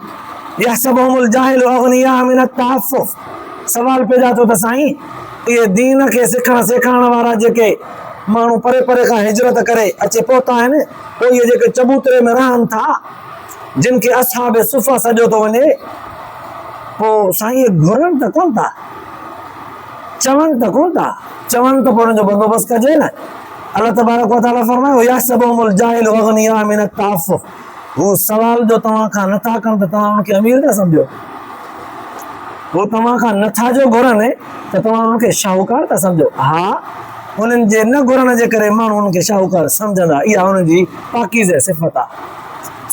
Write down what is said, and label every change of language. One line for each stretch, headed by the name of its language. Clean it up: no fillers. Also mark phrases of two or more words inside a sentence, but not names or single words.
Arabic: يحسبهم الجاهل أغنياء من التعفف,
Sindhi: सवाल पैदा थियो त साईं ये दीन के सिखण सेखारण वारा जेके माण्हू परे परे खां हिजरत करे अचे पहुता आहिनि, पोइ इहे जेके चबूतरे में रहनि था, जिन खे असहाब सुफ़ा सॼो थो वञे, पोइ साईं इहे घुरनि त कोन था, चवनि त कोन था, चवनि त पोइ हुनजो बंदोबस्तु कजे न। अल्लाह
Arabic: تبارك وتعالى
Sindhi: फरमायो
Arabic: يحسبهم الجاهل أغنياء من التعفف,
Sindhi: हू सवाल जो तव्हां खां नथा कनि त तव्हां हुनखे अमीर था सम्झो, हू तव्हां खां नथा जो घुरनि त तव्हां हुनखे शाहूकार था सम्झो। हा, उन्हनि जे न घुरण जे करे माण्हू हुनखे शाहूकार सम्झंदा, इहा हुननि जी पाकीज़ सिफ़त आहे।